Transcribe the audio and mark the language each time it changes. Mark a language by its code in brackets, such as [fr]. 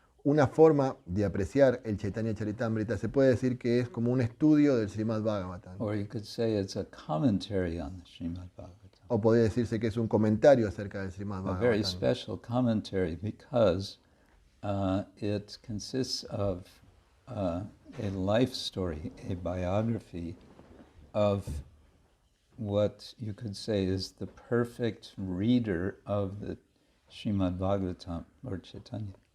[es] Una forma de apreciar el Chaitanya Charitamrita se puede decir que es como un estudio del Srimad Bhagavatam. [en] Or you could say it's a commentary on the Srimad Bhagavatam. [es] O podría decirse que es un comentario acerca del Srimad [en] A very [es] Bhagavatam. [en] special commentary because it consists of a life story, a biography of what you could say is the perfect reader of the Srimad Bhagavatam, Lord Chaitanya.